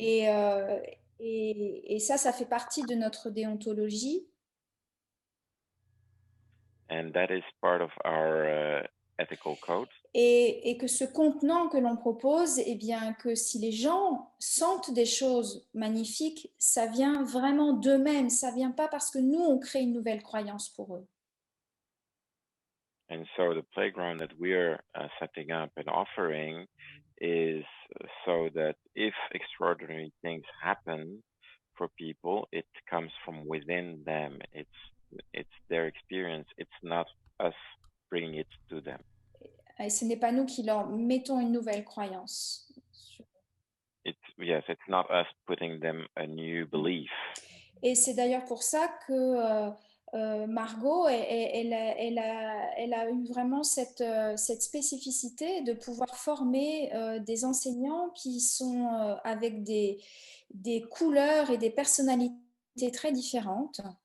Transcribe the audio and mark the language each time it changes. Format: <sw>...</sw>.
<fr>et ça fait partie de notre déontologie.</fr> <en>And that is part of our ethical code.</en> <fr>Et que ce contenant que l'on propose, eh bien, que si les gens sentent des choses magnifiques, ça vient vraiment d'eux-mêmes, ça vient pas parce que nous, on crée une nouvelle croyance pour eux.</fr> <en>And so the playground that we're setting up and offering is so that if extraordinary things happen for people, it comes from within them. It's their experience. It's not us bringing it to them.</en> <fr>Et ce n'est pas nous qui leur mettons une nouvelle croyance.</fr> <en>Yes, it's not us putting them a new belief.</en> <fr>Et c'est d'ailleurs pour ça que Margot, elle a eu vraiment cette spécificité de pouvoir former des enseignants qui sont avec des couleurs et des personnalités très différentes.</fr>